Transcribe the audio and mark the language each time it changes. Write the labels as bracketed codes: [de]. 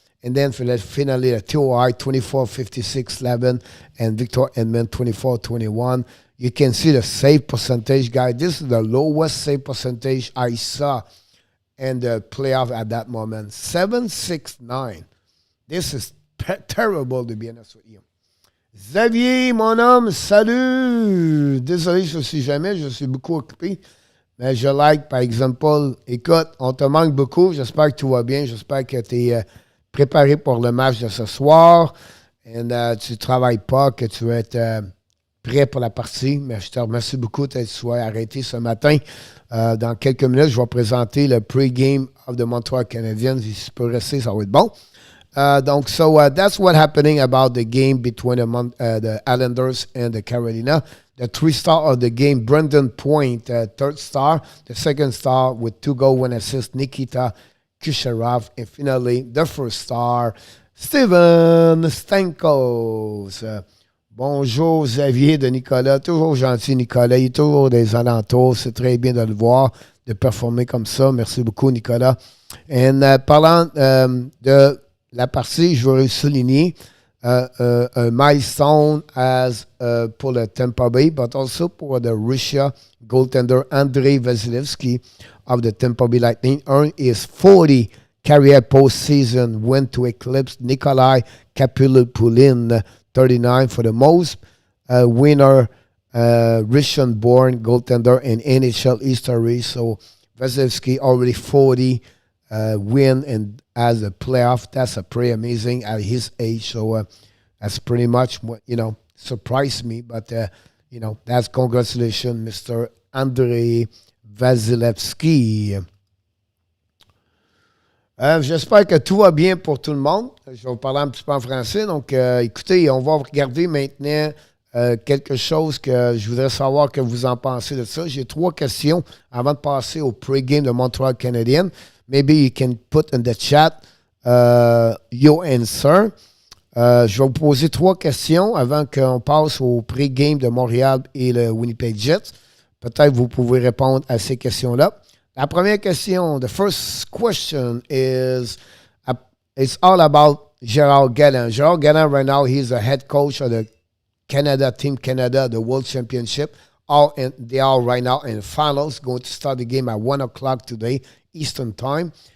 [en] And then finally, the TOI 24-56 Slavin and Victor Edmond 24-21. You can see the save percentage, guys. This is the lowest save percentage I saw in the playoff at that moment. 7-6-9. This is terrible, to be honest with you. [fr] Xavier, mon homme, salut! Désolé, je suis beaucoup occupé. Mais je like, par exemple, écoute, on te manque beaucoup. J'espère que tout va bien. J'espère que tu es préparé pour le match de ce soir. Et tu ne travailles pas, que tu vas être prêt pour la partie. Mais je te remercie beaucoup que tu sois arrêté ce matin. Dans quelques minutes, je vais présenter le [en] pre-game of the Montreal Canadiens. [fr] Si tu peux rester, ça va être bon. [en] So that's what happening about the game between the Islanders and the Carolina. The 3-star of the game, Brendan Point, third star. The second star with 2 goals, 1 assist, Nikita Kucherov. And finally, the first star, Steven Stamkos. [fr] Bonjour Xavier de Nicolas. Toujours gentil Nicolas. Il est toujours des alentours. C'est très bien de le voir, de performer comme ça. Merci beaucoup Nicolas. Et parlant de la partie, je veux souligner un milestone pour le Tampa Bay, [en] but also for the Russia goaltender Andrei Vasilevsky of the Tampa Bay Lightning earned his 40 career postseason win to eclipse Nikolai Kapulopouline, 39, for the most winner Russian-born goaltender in NHL history. So Vasilevsky already 40 win and as a playoff. That's a pretty amazing at his age. So that's pretty much what, surprised me. But, that's congratulations, Mr. Andrei Vasilevsky. [fr] J'espère que tout va bien pour tout le monde. Je vais vous parler un petit peu en français. Donc, écoutez, on va regarder maintenant quelque chose que je voudrais savoir que vous en pensez de ça. J'ai 3 questions avant de passer au pre-game de Montreal Canadiens. [en] Maybe you can put in the chat your answer. [fr] Je vais vous poser 3 questions avant qu'on passe au pre-game de Montréal et le Winnipeg Jets. Peut-être vous pouvez répondre à ces questions-là. La première question, [en] the first question is it's all about Gerald Gallant. Gerald Gallant right now, he's a head coach of the Canada, Team Canada, the World Championship. They are right now in finals, going to start the game at 1 o'clock today, Eastern Time.